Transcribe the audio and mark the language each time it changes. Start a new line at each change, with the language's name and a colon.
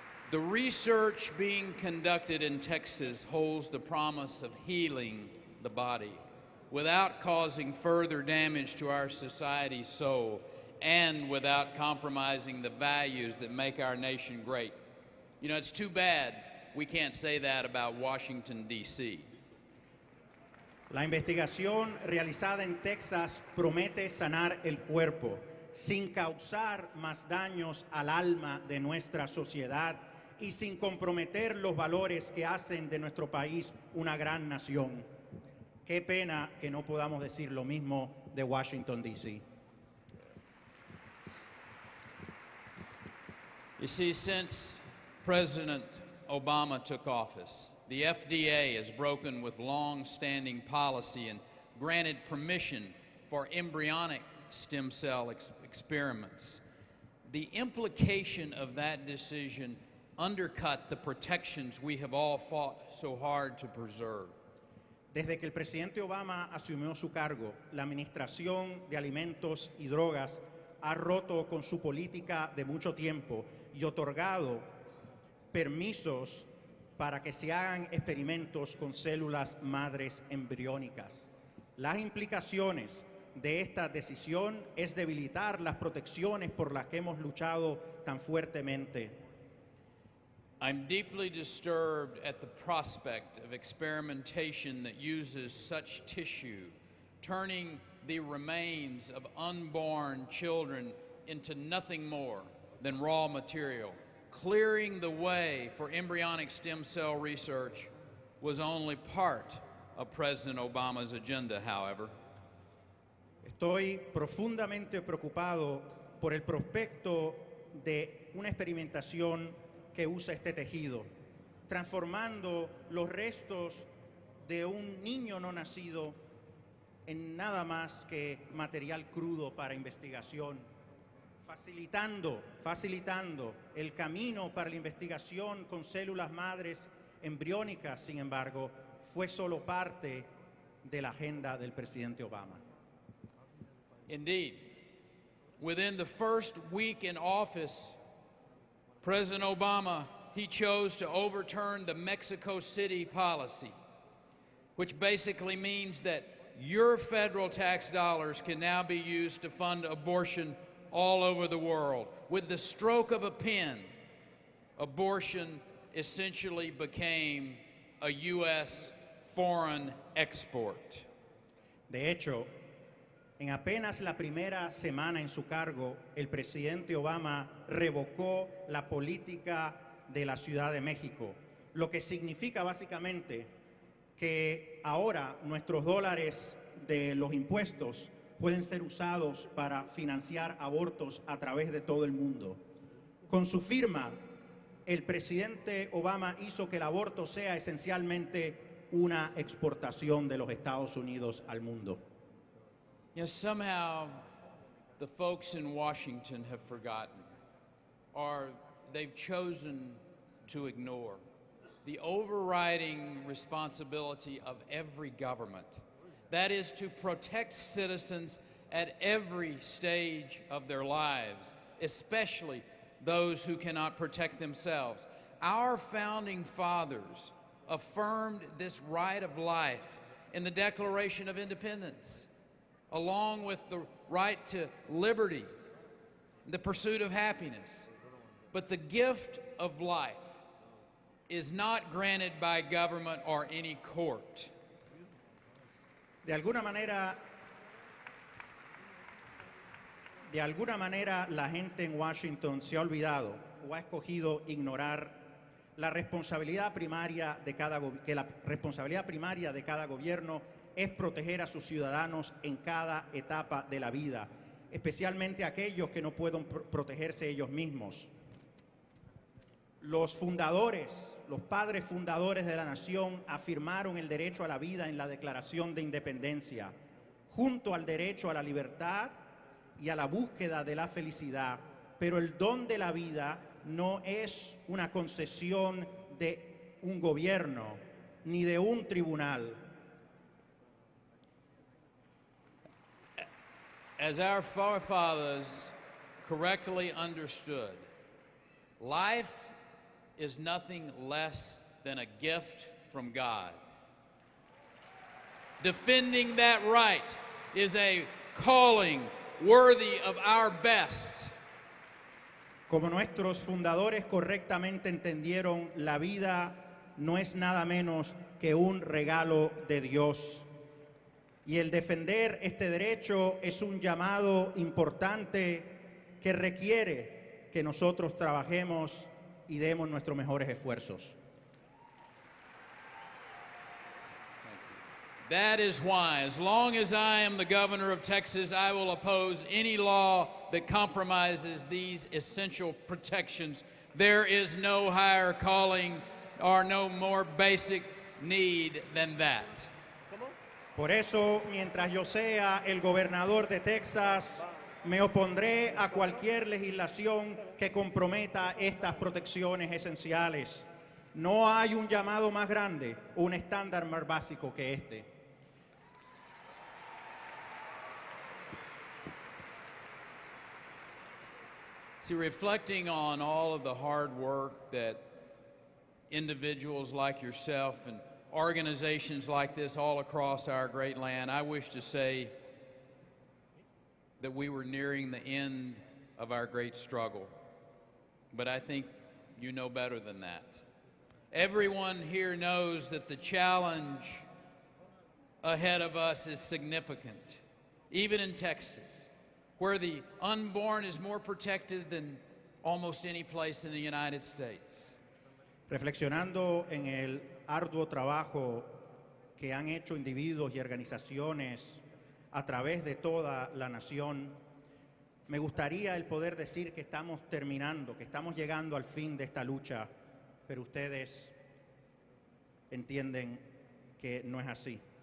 English: The research being conducted in Texas holds the promise of healing the body without causing further damage to our society's soul and without compromising the values that make our nation great. You know, it's too bad we can't say that about Washington, D.C.
Spanish: La investigación realizada en Texas promete sanar el cuerpo sin causar más daños al alma de nuestra sociedad y sin comprometer los valores que hacen de nuestro país una gran nación. Qué pena que no podamos decir lo mismo de Washington, D.C.
English: You see, since President Obama took office, the FDA has broken with long-standing policy and granted permission for embryonic stem cell experiments. The implication of that decision undercut the protections we have all fought so hard to preserve.
Spanish: Desde que el presidente Obama asumió su cargo, la Administración de Alimentos y Drogas ha roto con su política de mucho tiempo y otorgado permisos para que se hagan experimentos con células madres embriónicas. Las implicaciones de esta decisión es debilitar las protecciones por las que hemos luchado tan fuertemente.
English: I'm deeply disturbed at the prospect of experimentation that uses such tissue, turning the remains of unborn children into nothing more than raw material. Clearing the way for embryonic stem cell research was only part of President Obama's agenda, however.
Spanish: Estoy profundamente preocupado por el prospecto de una experimentación que usa este tejido, transformando los restos de un niño no nacido en nada más que material crudo para investigación, facilitando el camino para la investigación con células madres embriónicas. Sin embargo, fue solo parte de la agenda del presidente Obama.
English: Indeed, within the first week in office, President Obama, he chose to overturn the Mexico City policy, which basically means that your federal tax dollars can now be used to fund abortion all over the world. With the stroke of a pen, abortion essentially became a U.S. foreign export.
Spanish: De hecho, en apenas la primera semana en su cargo, el presidente Obama revocó la política de la Ciudad de México, lo que significa básicamente que ahora nuestros dólares de los impuestos pueden ser usados para financiar abortos a través de todo el mundo. Con su firma, el presidente Obama hizo que el aborto sea esencialmente una exportación de los Estados Unidos al mundo.
English: You know, somehow the folks in Washington have forgotten, or they've chosen to ignore, the overriding responsibility of every government. That is to protect citizens at every stage of their lives, especially those who cannot protect themselves. Our founding fathers affirmed this right of life in the Declaration of Independence, along with the right to liberty, the pursuit of happiness. But the gift of life is not granted by government or any court.
Spanish: De alguna manera, la gente en Washington se ha olvidado o ha escogido ignorar la responsabilidad primaria de cada gobierno es proteger a sus ciudadanos en cada etapa de la vida, especialmente aquellos que no pueden protegerse ellos mismos. Los padres fundadores de la nación afirmaron el derecho a la vida en la Declaración de Independencia, junto al derecho a la libertad y a la búsqueda de la felicidad, pero el don de la vida no es una concesión de un gobierno ni de un tribunal.
English: As our forefathers correctly understood, life is nothing less than a gift from God. Defending that right is a calling worthy of our best.
Spanish: Como nuestros fundadores correctamente entendieron, la vida no es nada menos que un regalo de Dios. Y el defender este derecho es un llamado importante que requiere que nosotros trabajemos y demos nuestros mejores esfuerzos.
English: That is why, as long as I am the governor of Texas, I will oppose any law that compromises these essential protections. There is no higher calling or no more basic need than that.
Spanish: Por eso, mientras yo sea el gobernador de Texas, me opondré a cualquier legislación que comprometa estas protecciones esenciales. No hay un llamado más grande, un estándar más básico que este.
English: See, reflecting on all of the hard work that individuals like yourself and organizations like this all across our great land, I wish to say that we were nearing the end of our great struggle. But I think you know better than that. Everyone here knows that the challenge ahead of us is significant, even in Texas, where the unborn is more protected than almost any place in the United States.
Spanish: Reflexionando en el arduo trabajo que han hecho individuos y organizaciones a través de toda la nación, me gustaría el poder decir que estamos terminando, que estamos llegando al fin de esta lucha, pero ustedes entienden que no es así.